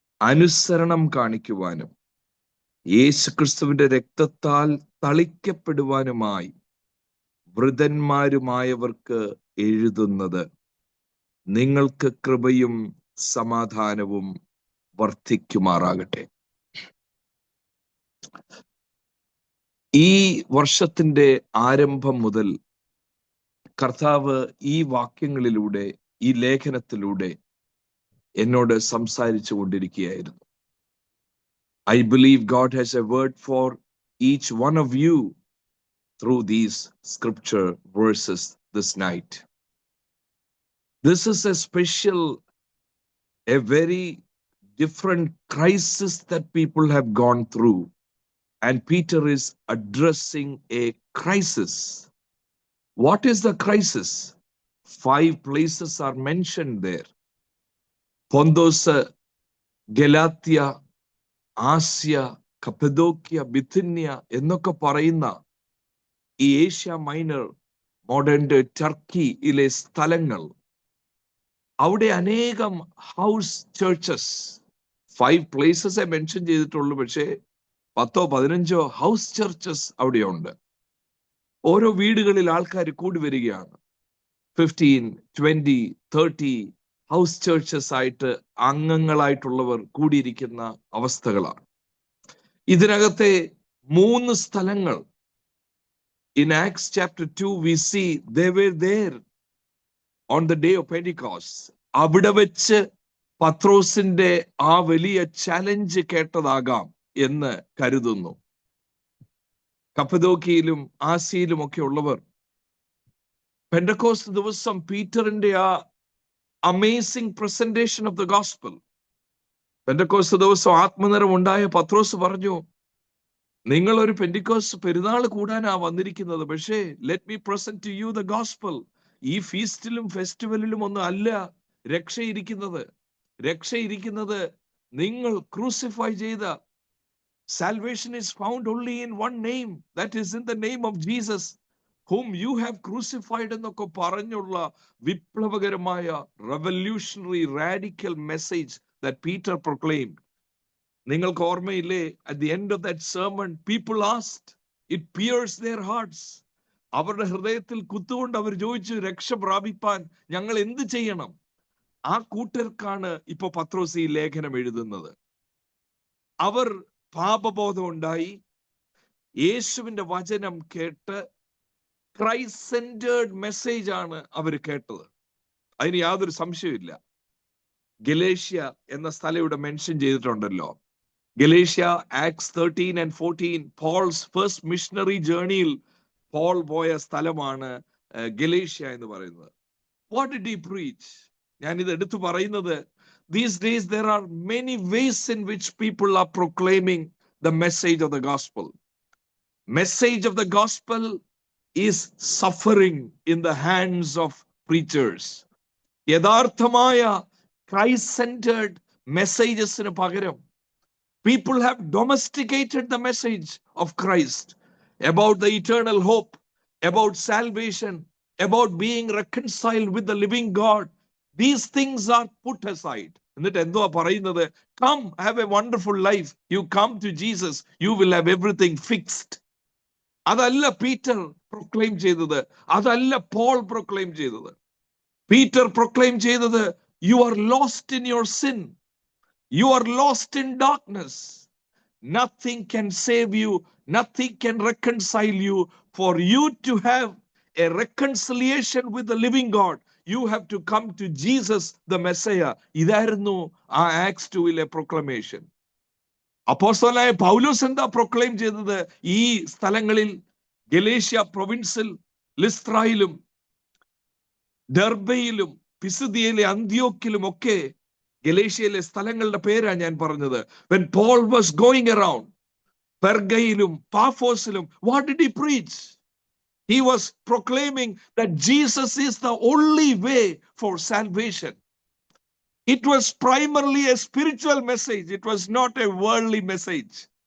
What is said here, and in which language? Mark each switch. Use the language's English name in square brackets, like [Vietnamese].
[Malayalam] അനുസരണം കാണിക്കുവാനും യേശുക്രിസ്തുവിന്റെ രക്തത്താൽ തളിക്കപ്പെടുവാനുമായി വൃതന്മാരുമായവർക്ക് എഴുതുന്നത്, നിങ്ങൾക്ക് കൃപയും സമാധാനവും വർദ്ധിക്കുമാറാകട്ടെ. ഈ വർഷത്തിന്റെ ആരംഭം മുതൽ കർത്താവ് ഈ വാക്യങ്ങളിലൂടെ, ഈ ലേഖനത്തിലൂടെ എന്നോട് സംസാരിച്ചു കൊണ്ടിരിക്കുകയായിരുന്നു. [English] I believe God has a word for each one of you through these scripture verses this night. This is a very different crisis that people have gone through, and Peter is addressing a crisis. What is the crisis? 5 places are mentioned there. [Malayalam] Pontos, Galatia, Asia, Cappadocia, Bithynia എന്നൊക്കെ പറയുന്ന ഈ Asia minor, modern Turkey ഇലെ സ്ഥലങ്ങൾ, അവിടെ അനേകം house churches, 5 places mention ചെയ്തിട്ടുള്ളൂ, പക്ഷേ 10-15 house churches അവിടെയുണ്ട്. ഓരോ വീടുകളിൽ ആൾക്കാർ കൂടി വരികയാണ്. 15, 20, 30 ഹൗസ് ചർച്ചസ് ആയിട്ട് അംഗങ്ങളായിട്ടുള്ളവർ കൂടിയിരിക്കുന്ന അവസ്ഥകളാണ്. ഇതിനകത്തെ 3 സ്ഥലങ്ങൾ, [English] in Acts chapter 2 we see they were there on the day of Pentecost. [Malayalam] അവിടെ വെച്ച് പത്രോസിന്റെ ആ വലിയ ചലഞ്ച് കേട്ടതാകാം എന്ന് കരുതുന്നു. കപ്പദോക്യയിലും ആസിയയിലും ഒക്കെ ഉള്ളവർ പെന്തക്കോസ്ത് ദിവസം പീറ്ററിന്റെ ആ [English] amazing presentation of the gospel, [Malayalam] Pentecost ദിവസം ആത്മനിറം ഉണ്ടായ പത്രോസ് പറഞ്ഞു, നിങ്ങൾ ഒരു പെന്തിക്കോസ്ത് പെരുന്നാൾ കൂടാനാ വന്നിരിക്കുന്നത്, പക്ഷേ [English] Let me present to you the gospel. [Malayalam] ഈ ഫീസ്റ്റിലും ഫെസ്റ്റിവലിലും ഒന്നും അല്ല രക്ഷയിരിക്കുന്നത് നിങ്ങൾ ക്രൂസിഫൈ ചെയ്ത [English] salvation is found only in one name, that is in the name of Jesus whom you have crucified [Malayalam] എന്നൊക്കെ പറഞ്ഞുള്ള വിപ്ലവകരമായ [English] revolutionary radical message that Peter proclaimed. [Malayalam] നിങ്ങൾക്ക് ഓർമ്മയില്ലേ, [English] at the end of that sermon people asked, it pierced their hearts. [Malayalam] അവരുടെ ഹൃദയത്തിൽ കുത്തുകൊണ്ട് അവർ ചോദിച്ചു, രക്ഷ പ്രാപിപ്പാൻ ഞങ്ങൾ എന്ത് ചെയ്യണം? ആ കൂട്ടർക്കാണ് ഇപ്പൊ പത്രോസ് ഈ ലേഖനം എഴുതുന്നത്. അവർ പാപബോധം ഉണ്ടായി, യേശുവിന്റെ വചനം കേട്ട് [English] Christ centered message [Malayalam] ആണ് അവർ കേട്ടത്. അതിന് യാതൊരു സംശയമില്ല. ഗലേഷ്യ എന്ന സ്ഥലം ഇവിടെ മെൻഷൻ ചെയ്തിട്ടുണ്ടല്ലോ. Galatia, acts 13 and 14, Paul's first missionary ജേർണിയിൽ Paul പോയ സ്ഥലമാണ് ഗലേഷ്യ എന്ന് പറയുന്നത്. [English] What did he preach? [Malayalam] ഞാൻ ഇത് എടുത്തു പറയുന്നത്, [English] these days there are many ways in which people are proclaiming the message of the gospel. Message of the gospel is suffering in the hands of preachers. [Malayalam] യഥാർത്ഥമായ Christ centered messagesന് പകരം [English] people have domesticated the message of Christ about the eternal hope, about salvation, about being reconciled with the living God. These things are put aside. [Malayalam] എന്നിട്ട് എന്തുവാ പറയുന്നത്? [English] Come, have a wonderful life. You come to Jesus, you will have everything fixed. [Malayalam] അതല്ല Peter proclaim ചെയ്തത്, അതല്ല Paul proclaim ചെയ്തത്. Peter proclaim ചെയ്തത്, [English] you are lost in your sin. You are lost in darkness. Nothing can save you. Nothing can reconcile you. For you to have a reconciliation with the living God, you have to come to Jesus the Messiah. [Malayalam] ഇതായിരുന്നു ആ acts 2-ലെ proclamation. അപ്പോസ്തലനായ പൗലോസ് എന്താ proclaim ചെയ്തത്? ഈ സ്ഥലങ്ങളിൽ Galatia പ്രൊവിൻസിൽ, ലിസ്ത്രായിലും ഡെർബയിലും പിസിദിയയിലെ അന്ത്യോക്കിലും ഒക്കെ, ഗലേഷ്യയിലെ സ്ഥലങ്ങളുടെ പേരാ ഞാൻ പറഞ്ഞത്. [English] When Paul was going around പെർഗയിലും പാഫോസിലും, what did he preach? He was proclaiming that Jesus is the only way for salvation. It was primarily a spiritual message. It was not a worldly message.